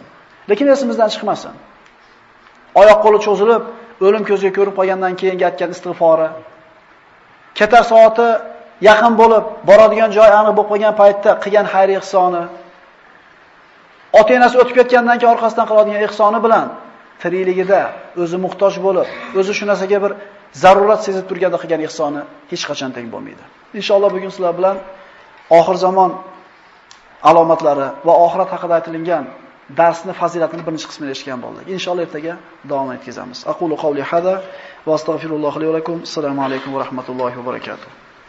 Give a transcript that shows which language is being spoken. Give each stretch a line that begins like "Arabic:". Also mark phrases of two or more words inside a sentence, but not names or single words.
Uzbek: Lekin esimizdan chiqmasin. Oyoq qo'li cho'zilib, o'lim ko'zga ko'rib qolgandan keyin aytgan istig'fori, ketar soati yaqin bo'lib, boradigan joy aniq bo'lib qolgan paytda qilgan xayr ihsoni, ota-onasi o'tib ketgandan keyin orqasidan qiladigan ihsoni bilan tirikligida o'zi muhtoj bo'lib, o'zi shu narsaga bir zarurat sezib turganda qilgan ihsoni hech qachon teng bo'lmaydi. Inshaalloh bugun sizlar bilan oxir zamon alomatlari va oxirat haqida aytilgan darsni fazilatini birinchi qismini eshitgan bo'ldik. Inshaalloh ertaga davom etkazamiz.
Arabic: أقول قولي هذا وأستغفر الله لي ولكم. السلام عليكم ورحمة الله وبركاته.